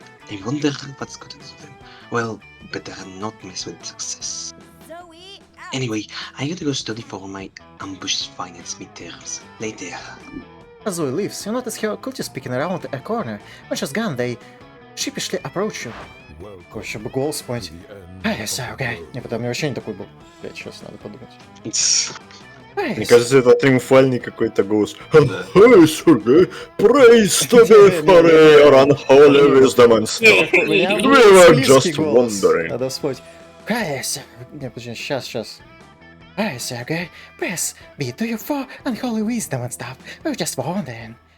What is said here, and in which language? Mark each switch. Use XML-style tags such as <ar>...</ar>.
<en>I wonder what's gotten to them. Well, better not mess with success. Zoe, out. Anyway, I gotta go study for my ambush finance midterms. Later. As Zoe leaves, you notice her cultists peeking around a corner. When she's gone, they sheepishly approach you.</en> <ru>Короче, бы голос понять. Эй, Сергей. Не, потом у меня вообще не такой был. Блять, сейчас надо подумать. Мне кажется, это триумфальный какой-то голос.</ru> <en>Hey, Sergey, praise to be for your unholy wisdom and stuff. We were just wondering.</en> <ru>Надо вспомнить. Эй, не, подожди, сейчас.</ru> <en>Hey, Sergey, praise be to you for unholy wisdom and stuff. We were just wondering.</en>